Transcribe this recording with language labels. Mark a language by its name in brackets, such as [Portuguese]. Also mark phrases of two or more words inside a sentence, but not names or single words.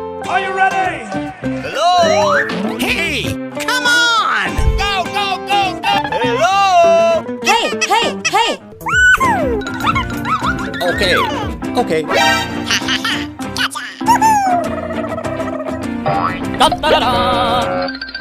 [English] Are you ready? Hello? Hey, come on! Go, go, go, go! Hello? Hey, hey, hey! Okay. Okay. Da da da da.